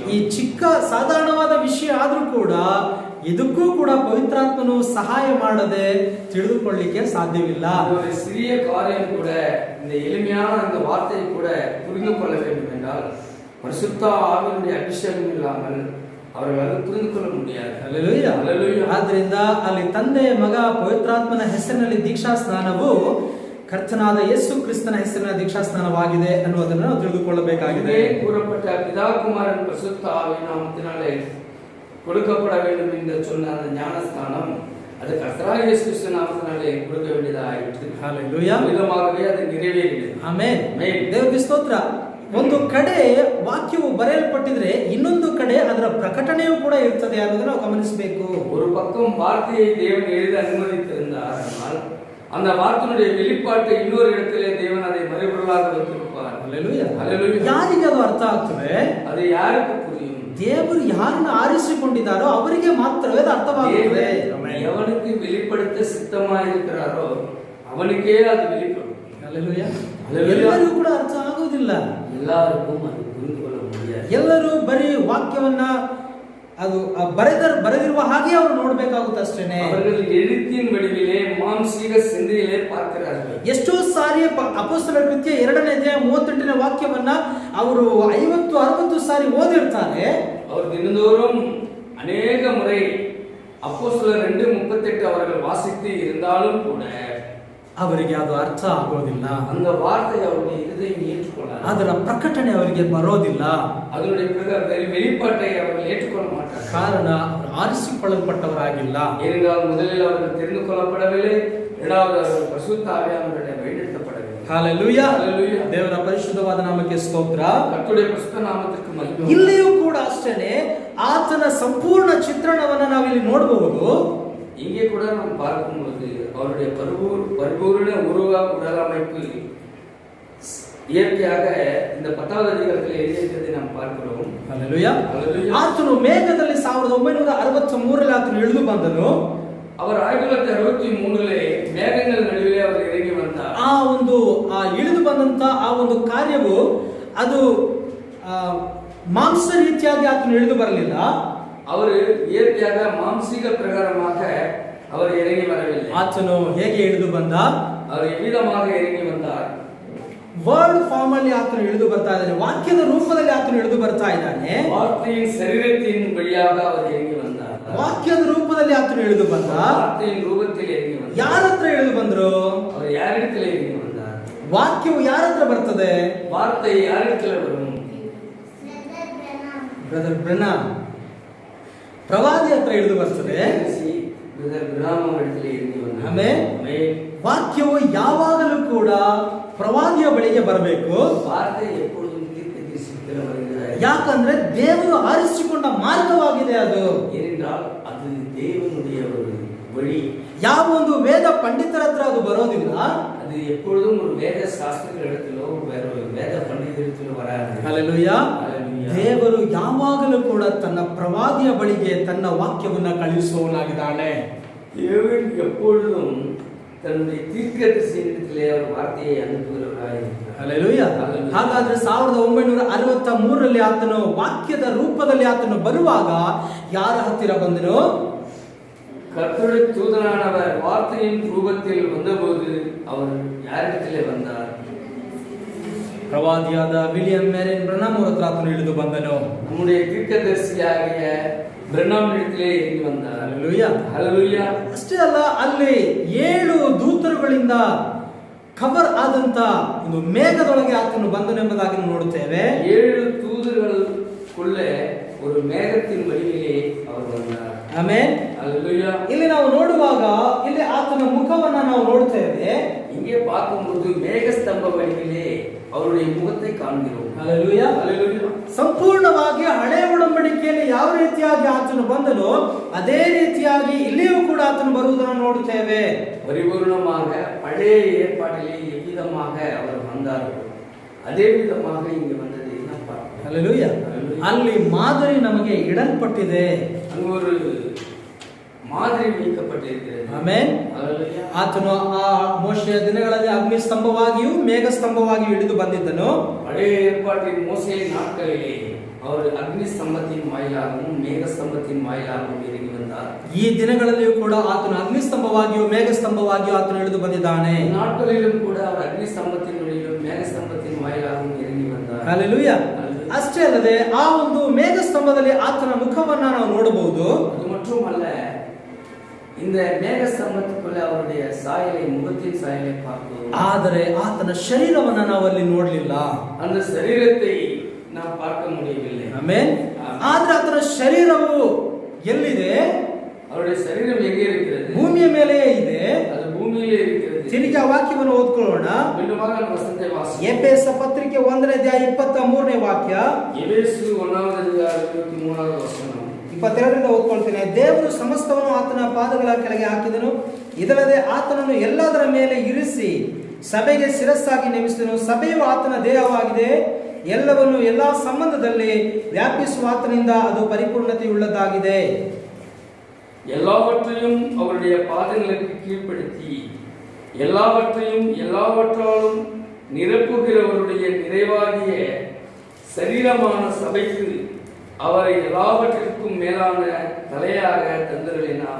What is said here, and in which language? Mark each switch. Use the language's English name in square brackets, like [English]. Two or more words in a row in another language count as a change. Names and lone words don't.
[Kannada] ಈ ಚಿಕ್ಕ ಸಾಧಾರಣವಾದ ವಿಷಯ ಆದ್ರೂ ಕೂಡ ಇದಕ್ಕೂ ಕೂಡ ಪವಿತ್ರಾತ್ಮನು ಸಹಾಯ ಮಾಡದೆ ತಿಳಿದುಕೊಳ್ಳಿಕ್ಕೆ ಸಾಧ್ಯವಿಲ್ಲ. [Tamil] ஒரு சிறிய காரியம் கூட, இந்த எளிமையான இந்த வார்த்தையை கூட புரிந்து கொள்ள வேண்டும் என்றால் பரிசுத்த ஆவியினுடைய அபிஷேகம் இல்லாமல் அவர்களால் புரிந்து கொள்ள முடியாது. [Kannada] ಹಲ್ಲೇಲೂಯಾ. ಹಲ್ಲೇಲೂಯಾ. ಆದ್ರಿಂದ ಅಲ್ಲಿ ತಂದೆ ಮಗ ಪವಿತ್ರಾತ್ಮನ ಹೆಸರಿನಲ್ಲಿ ದೀಕ್ಷಾ ಸ್ನಾನವು ಕರ್ತನಾದ ಯೇಸು ಕ್ರಿಸ್ತನ ಹೆಸರಿನ ದೀಕ್ಷಾ ಸ್ನಾನವಾಗಿದೆ ಅನ್ನುವುದನ್ನು ನಾವು ತಿಳಿದುಕೊಳ್ಳಬೇಕಾಗಿದೆ. [Tamil] கூறப்பட்ட பிதா குமாரன் பரிசுத்த ஆவியின் நாமத்தினாலே கொடுக்கப்பட வேண்டும் என்று சொன்ன அந்த ஞானஸ்தானம் அது கர்த்தராகிய இயேசு கிறிஸ்து நாமத்தினாலே கொடுக்க வேண்டியதாயிற்று. [Kannada] ಹಲ್ಲೇಲೂಯಾ. ವಿಧವಾಗவே ಅದು ನೆರವೇರಿದೆ. ಆಮೆನ್. ಆಮೆನ್. ದೇವರಿಗೆ ಸ್ತೋತ್ರ. ಒಂದು ಕಡೆ ವಾಕ್ಯವು ಬರೆಯಲ್ಪಟ್ಟಿದ್ರೆ ಇನ್ನೊಂದು ಕಡೆ ಅದರ ಪ್ರಕಟಣೆಯೂ ಕೂಡ ಇರ್ತದೆ ಅನ್ನೋದನ್ನ ನಾವು ಗಮನಿಸಬೇಕು. [Tamil] ஒரு பக்கம் வார்த்தையை தேவன் எழுத அனுமதித்திருந்தார், ஆனால் அந்த வார்த்தையினுடைய வெளிப்பாட்டை இன்னொரு இடத்திலே தேவன் அதை மறைபொருளாக வைத்திருப்பார். [Kannada] ಹಲ್ಲೇಲೂಯಾ. ಹಲ್ಲೇಲೂಯಾ. ಯಾರಿಗೆ ಅದು ಅರ್ಥ ಆಗ್ತದೆ? [Tamil] அது யாருக்கு புரியும்? [Kannada] ದೇವರು ಯಾರನ್ನು ಆರಿಸಿಕೊಂಡಿದ್ದಾರೋ ಅವರಿಗೆ ಮಾತ್ರವೇ ಅದು ಅರ್ಥವಾಗುತ್ತದೆ. [Tamil] எவனுக்கு வெளிப்படுத்த சித்தமாயிருக்கிறாரோ அவனுக்கே அது வெளிப்படும். [Kannada] ಹಲ್ಲೇಲೂಯಾ. ಹಲ್ಲೇಲೂಯಾ. ಎಲ್ಲರಿಗೂ ಕೂಡ ಅರ್ಥ ಆಗುವುದಿಲ್ಲ. [Tamil] எல்லாருக்கும் அது புரிந்து கொள்ள முடியாது. [Kannada] ಎಲ್ಲರೂ ಬರೀ ವಾಕ್ಯವನ್ನ ಅದು ಬರೆದಿರುವ ಹಾಗೆ ಅವರು ನೋಡಬೇಕಾಗುತ್ತೆ ಅಷ್ಟೇನೆ. [Tamil] அவர்கள் எழுத்தின் வடிவிலே மாம்சீக சிந்தையிலே பார்க்கிறார்கள். [Kannada] ಎಷ್ಟೋ ಸಾರಿ ಅಪೊಸ್ತಲರ ಕೃತ್ಯ 2ನೇ ಅಧ್ಯಾಯ 38ನೇ ವಾಕ್ಯವನ್ನ ಅವರು 50-60 ಸಾರಿ ಓದಿರ್ತಾರೆ. [Tamil] அவர் தினந்தோறும் அநேக முறை அப்போஸ்தலர் 2:38 அவர்கள் வாசித்து இருந்தாலும் கூட [Kannada] ಅವರಿಗೆ ಅದು ಅರ್ಥ ಆಗೋದಿಲ್ಲ. [Tamil] அந்த வார்த்தை அவருடைய இதயம் ஏற்றுக்கொள்ளாது. [Kannada] ಅದರ ಪ್ರಕಟಣೆ ಅವರಿಗೆ ಬರೋದಿಲ್ಲ. [Tamil] அதனுடைய வெளிப்பாட்டை அவர்கள் ஏற்றுக்கொள்ள மாட்டார்கள். [Kannada] ಕಾರಣ ಅವರು ಆರಿಸಿಕೊಳ್ಳಲ್ಪಟ್ಟವರಾಗಿಲ್ಲ. [Tamil] ஏனென்றால் முதலில் அவர்கள் தெரிந்து கொள்ளப்படவில்லை, இரண்டாவது அவர்கள் பரிசுத்த ஆவியானவருடைய வழிநடத்தப்படவில்லை. [Kannada] ಹಲ್ಲೇಲೂಯಾ. ಹಲ್ಲೇಲೂಯಾ. ದೇವರ ಪರಿಶುದ್ಧವಾದ ನಾಮಕ್ಕೆ ಸ್ತೋತ್ರ. [Tamil] ಕರ್ತುடைய பரிசுத்த நாமத்திற்கு மகிமை. [Kannada] ಇಲ್ಲಿಯೂ ಕೂಡ ಅಷ್ಟೇನೆ ಆತನ ಸಂಪೂರ್ಣ ಚಿತ್ರಣವನ್ನ ನಾವಿಲ್ಲಿ ನೋಡಬಹುದು. [Tamil] இங்கே கூட நாம் பார்க்கும் பொழுது அவருடைய பரிபூர்ண உருவ உடலமைப்பு இயற்கையாக இந்த 10வது அதிகாரத்தில் எழுதியிருக்கிறதை நாம் பார்க்கிறோம். [Kannada] ಹಲ್ಲೇಲೂಯಾ. ಹಲ್ಲೇಲೂಯಾ. ಆತನು ಮೇಘದಲ್ಲಿ 1963ರಲ್ಲಿ ಆತನು ಇಳಿದು ಬಂದನು. அவர் 1963 ಮೇಘಗಳ ನಡುವೆ ಅವರು ಇறங்கಿ ಬಂದ ಆ ಇಳಿದು ಬಂದಂತ ಆ ಒಂದು ಕಾರ್ಯವು ಅದು ಮಾಂಸ ರೀತಿಯಾಗಿ ಆತನು ಇಳಿದು ಬರಲಿಲ್ಲ. [Tamil] அவர் இயற்கையாக மாம்சீக பிரகாரமாக அவர் இறங்கி வரவில்லை. [Kannada] ಆತನು ಹೇಗೆ ಇಳಿದು ಬಂದ? [Tamil] அவர் எவ்விதமாக இறங்கி வந்தார்? [English] word form [Kannada] ಅಲ್ಲಿ ಆತನು ಇಳಿದು ಬರ್ತಾ ಇದ್ದಾನೆ, ವಾಕ್ಯದ ರೂಪದಲ್ಲಿ ಆತನು ಇಳಿದು ಬರ್ತಾ ಇದ್ದಾನೆ. [Tamil] வார்த்தையின் சரீரத்தின் வழியாக அவர் இறங்கி வந்தார். [Kannada] ವಾಕ್ಯದ ರೂಪದಲ್ಲಿ ಆತನು ಇಳಿದು ಬಂದ. [Tamil] வார்த்தையின் ரூபத்தில் இறங்கி வந்தார். [Kannada] ಯಾರ ಹತ್ರ ಇಳಿದು ಬಂದ್ರು? [Tamil] அவர் யாரிடத்தில் இறங்கி வந்தார்? [Kannada] ವಾಕ್ಯವು ಯಾರ ಹತ್ರ ಬರ್ತದೆ? [Tamil] வார்த்தை யாரிடத்தில் வரும்? [Kannada] ಬ್ರದರ್ ಬ್ರನಾಮ್ ಪ್ರವಾದಿ ಹತ್ರ ಇಳಿದು ಬರ್ತದೆ. [Tamil] ಬ್ರದರ್ ಬ್ರನಾಮ್ ಅವರಿಡத்தில் இறங்கி வந்தார். [Kannada] ಆಮೆನ್. ವಾಕ್ಯವು ಯಾವಾಗಲೂ ಕೂಡ ಪ್ರವಾದಿಯ ಬಳಿಗೆ ಬರಬೇಕು. [Tamil] வார்த்தை எப்பொழுதும் தீர்க்கதரிசியிடம் வருகிறது. [Kannada] ಯಾಕಂದ್ರೆ ದೇವರು ಆರಿಸಿಕೊಂಡ ಮಾರ್ಗವಾಗಿದೆ ಅದು. [Tamil] ஏனென்றால் அது தேவனுடைய ஒரு வழி. [Kannada] ಯಾವ ಒಂದು ವೇದ ಪಂಡಿತರ ಹತ್ರ ಅದು ಬರೋದಿಲ್ಲ. [Tamil] அது எப்பொழுதும் ஒரு வேத சாஸ்திரங்களிடத்திலோ வேற வேத பண்டிதரிடத்திலோ வராது. [Kannada] ಹಲ್ಲೆಲೂಯಾ. ದೇವರು ಯಾವಾಗಲೂ ಕೂಡ ತನ್ನ ಪ್ರವಾದಿಯ ಬಳಿಗೆ ತನ್ನ ವಾಕ್ಯವನ್ನ ಕಳುಹಿಸುವವನಾಗಿದ್ದಾನೆ. [Tamil] தேவன் எப்பொழுதும் தன்னுடைய தீர்க்கதரிசியிடத்திலே அவர் வார்த்தையை அனுப்புகிறவராயிருக்கிறார். [Kannada] ಹಲ್ಲೆಲೂಯಾ. ಹಾಗಾದ್ರೆ 1963ರಲ್ಲಿ ಆತನು ವಾಕ್ಯದ ರೂಪದಲ್ಲಿ ಆತನು ಬರುವಾಗ ಯಾರ ಹತ್ತಿರ ಬಂದನು? [Tamil] கர்த்தருடைய தூதனானவர் வார்த்தையின் ரூபத்தில் வந்தபோது அவர் யாரிடத்திலே வந்தார்? [Kannada] ಪ್ರವಾದಿಯಾದ ವಿಲಿಯಂ ಮೆರಿನ್ ಬ್ರನಾಮ್ ಅವರ ಹತ್ರ ಆತನು ಇಳಿದು ಬಂದನು. [Tamil] நம்முடைய தீர்க்கதரிசியாகிய ಬ್ರನಾಮ್ இடத்திலே ಇಳಿದು வந்தார். [Kannada] ಹಲ್ಲೆಲೂಯಾ. ಹಲ್ಲೆಲೂಯಾ. ಅಷ್ಟೇ ಅಲ್ಲ, ಅಲ್ಲಿ 7 ದೂತರುಗಳಿಂದ ಕವರ್ ಆದಂತ ಒಂದು ಮೇಘದೊಳಗೆ ಆತನು ಬಂದನೆಂಬುದಾಗಿ ನೋಡುತ್ತೇವೆ. [Tamil] 7 தூதர்களுக்குள்ளே ஒரு மேகத்தின் வடிவிலே அவர் வந்தார். [Kannada] ಆಮೆನ್. [Tamil] ஹல்லேலூயா. [Kannada] ಇಲ್ಲಿ ನಾವು ನೋಡುವಾಗ ಇಲ್ಲಿ ಆತನ ಮುಖವನ್ನ ನಾವು ನೋಡುತ್ತೇವೆ. [Tamil] இங்கே பார்க்கும்போது மேகஸ்தம்ப வடிவிலே அவருடைய முகத்தை காண்கிறோம். [Kannada] ಹಲ್ಲೆಲೂಯಾ. [Tamil] ஹல்லேலூயா. [Kannada] ಸಂಪೂರ್ಣವಾಗಿ ಹಳೆ ಒಡಂಬಡಿಕೆಯಲ್ಲಿ ಯಾವ ರೀತಿಯಾಗಿ ಆತನು ಬಂದನೋ ಅದೇ ರೀತಿಯಾಗಿ ಇಲ್ಲಿಯೂ ಕೂಡ ಆತನು ಬರುವುದನ್ನು ನೋಡುತ್ತೇವೆ. [Tamil] பரிபூர்ணமாக பழைய ஏற்பாட்டிலே எவ்விதமாக அவர் வந்தாரோ அதே விதமாக இங்கே வந்ததை நாம் பார்க்கிறோம். [Kannada] ಹಲ್ಲೆಲೂಯಾ. ಅಲ್ಲಿ ಮಾದರಿ ನಮಗೆ ಇಡಲ್ಪಟ್ಟಿದೆ. [Tamil] அங்கு ஒரு மாதிரி வைக்கப்பட்டிருக்கிறது. [Kannada] ಆಮೆನ್. [Tamil] ஹல்லேலூயா. [Kannada] ಆತನು ಆ ಮೋಶೆಯ ದಿನಗಳಲ್ಲಿ ಅಗ್ನಿ ಸ್ತಂಭವಾಗಿಯೂ ಮೇಘ ಸ್ತಂಭವಾಗಿಯೂ ಇಳಿದು ಬಂದಿದ್ದನು. [Tamil] பழைய ஏற்பாட்டின் மோசேயின் நாட்களிலே அவர் அக்னி ஸ்தம்பத்தின் வாயிலாகவும் மேக ஸ்தம்பத்தின் வாயிலாகவும் இறங்கி வந்தார். [Kannada] ಈ ದಿನಗಳಲ್ಲಿಯೂ ಕೂಡ ಆತನು ಅಗ್ನಿ ಸ್ತಂಭವಾಗಿಯೂ ಮೇಘ ಸ್ತಂಭವಾಗಿಯೂ ಆತನು ಇಳಿದು ಬಂದಿದ್ದಾನೆ. [Tamil] நாட்களிலும் கூட அவர் அக்னி ஸ்தம்பத்தின் வழியிலும் மேக ஸ்தம்பத்தின் வாயிலாகவும் இறங்கி வந்தார். [Kannada] ಹಲ್ಲೆಲೂಯಾ. ಅಷ್ಟೇ ಅಲ್ಲದೆ ಆ ಒಂದು ಮೇಘ ಸ್ತಂಭದಲ್ಲಿ ಆತನ ಮುಖವನ್ನ ನಾವು ನೋಡಬಹುದು. [Tamil] அது மட்டுமல்ல, இந்த மேக ஸ்தம்பத்துக்குள்ள அவருடைய சாயலை, முகத்தின் சாயலை பார்த்தோம். [Kannada] ಆದರೆ ಆತನ ಶರೀರವನ್ನ ನಾವು ಅಲ್ಲಿ ನೋಡಲಿಲ್ಲ. [Tamil] அந்த சரீரத்தை நாம் பார்க்க முடியவில்லை. [Kannada] ಆಮೆನ್. ಆದ್ರೆ ಆತನ ಶರೀರವು ಎಲ್ಲಿದೆ? [Tamil] அவருடைய சரீரம் எங்கே இருக்கிறது? [Kannada] ಭೂಮಿಯ ಮೇಲೆಯೇ ಇದೆ. [Tamil] அது பூமியிலே இருக்கிறது. [Kannada] ತಿರುಗಿ ಆ ವಾಕ್ಯವನ್ನು ಓದ್ಕೊಳ್ಳೋಣ. [Tamil] மீண்டுமாக அந்த வசனத்தை வாசிப்போம். [Kannada] ಎಫೆಸ ಪತ್ರಿಕೆ 1ನೇ ಅಧ್ಯಾಯ 23ನೇ ವಾಕ್ಯ. [Tamil] எபேசு 1வது அதிகாரம் 23வது வசனம். [Kannada] 22ರಿಂದ ಓದ್ಕೊಳ್ತೇನೆ. ದೇವರು ಸಮಸ್ತವನ್ನು ಆತನ ಪಾದಗಳ ಕೆಳಗೆ ಹಾಕಿದನು, ಇದಲ್ಲದೆ ಆತನನ್ನು ಎಲ್ಲದರ ಮೇಲೆ ಇರಿಸಿ ಸಭೆಗೆ ಶಿರಸ್ಸಾಗಿ ನೇಮಿಸಿದನು. ಸಭೆಯು ಆತನ ದೇಹವಾಗಿದೆ. ಎಲ್ಲವನ್ನು ಎಲ್ಲಾ ಸಂಬಂಧದಲ್ಲಿ ವ್ಯಾಪಿಸುವ ಆತನಿಂದ ಅದು ಪರಿಪೂರ್ಣತೆಯುಳ್ಳದಾಗಿದೆ. [Tamil] எல்லாவற்றையும் அவருடைய பாதங்களுக்கு கீழ்ப்படுத்தி எல்லாவற்றையும் எல்லாவற்றாலும் நிரப்புகிறவருடைய நிறைவாகிய சரீரமான சபைக்கு அவரை எல்லாவற்றிற்கும் மேலான தலையாக தந்தருளினார்.